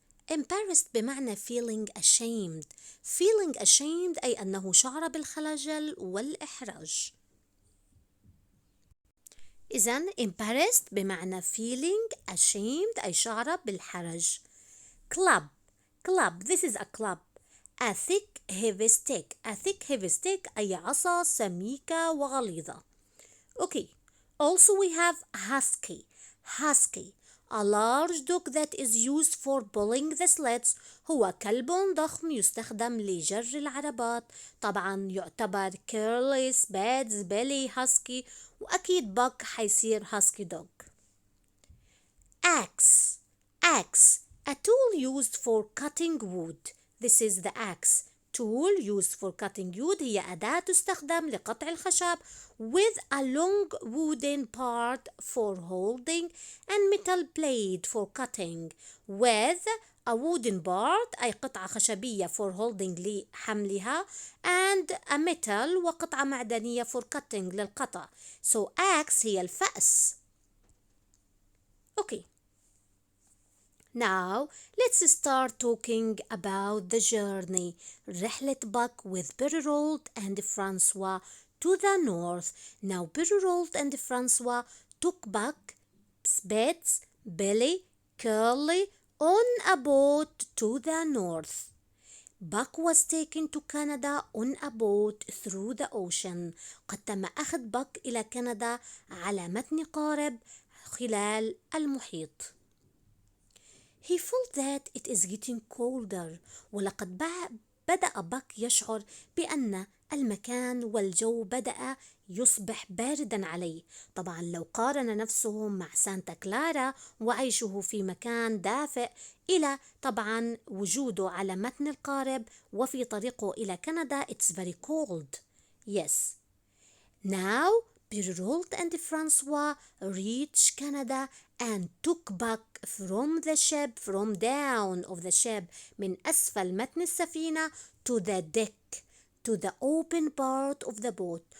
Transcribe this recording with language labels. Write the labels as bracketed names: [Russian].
[English] Embarrassed [Arabic] بمعنى [English] feeling ashamed. Feeling ashamed [Arabic] أي أنه شعر بالخجل والإحراج. إذن [English] embarrassed [Arabic] بمعنى [English] feeling ashamed [Arabic] أي شعر بالحرج. [English] Club. This is a club. A thick heavy stick. A thick heavy stick [Arabic] أي عصا سميكة وغليظة. [English] Okay. Also we have husky. A large dog that is used for pulling the sleds. [Arabic] هو كلب ضخم يستخدم لجر العربات. طبعا يعتبر كيرلي، سبيتس، بيلي، هاسكي، وأكيد باك حيصير هاسكي دوغ. [English] Axe. A tool used for cutting wood. This is the axe. Tool used for cutting wood [Arabic] هي أداة تستخدم لقطع الخشب [English] with a long wooden part for holding and metal blade for cutting. With a wooden part [Arabic] أي قطعة خشبية [English] for holding [Arabic] لحملها [English] and a metal [Arabic] وقطعة معدنية [English] for cutting [Arabic] للقطع. [English] So axe [Arabic] هي الفأس. [English] Okay. Now, let's start talking about the journey. [Arabic] رحلة باك [English] with Bitterroot and Francois to the north. Now, Bitterroot and Francois took Buck, Spitz, Billy, Curly on a boat to the north. Buck was taken to Canada on a boat through the ocean. [Arabic] قد تم أخذ باك إلى كندا على متن قارب خلال المحيط. [English] He felt that it is getting colder. [Arabic] ولقد بدأ باك يشعر بأن المكان والجو بدأ يصبح باردا عليه. طبعا لو قارن نفسه مع سانتا كلارا وعيشه في مكان دافئ إلى طبعا وجوده على متن القارب وفي طريقه إلى كندا [English] it's very cold. Yes. Now Bitterroot and Francois reached Canada and took back from down of the ship [Arabic] من أسفل متن السفينة [English] to the deck, to the open part of the boat.